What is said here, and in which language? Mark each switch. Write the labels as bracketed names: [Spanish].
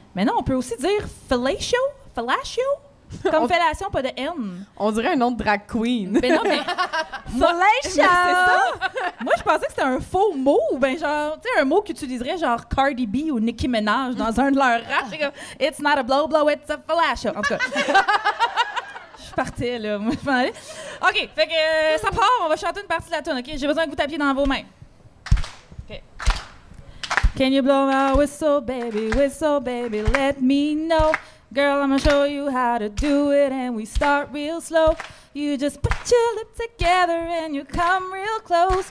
[French] Mais non, on peut aussi dire fellatio. Fellatio? Comme fellation, pas de N. On dirait un nom de drag queen. Mais non, mais... Fellatio! C'est ça. Moi, je pensais que c'était un faux mot. Ou bien genre, tu sais, un mot qu'utiliserait genre Cardi B ou Nicki Minaj dans un de leurs raps. J'étais comme, [English] it's not a blow, it's a fellatio. [French] En tout cas... Je partais, là. Moi, je m'en allais. OK, fait que ça part. On va chanter une partie de la tune, OK? J'ai besoin que vous tapiez dans vos mains. [English] Okay. Can you blow my whistle, baby, let me know. Girl, I'm gonna show you how to do it, and we start real slow. You just put your lips together and you come real close.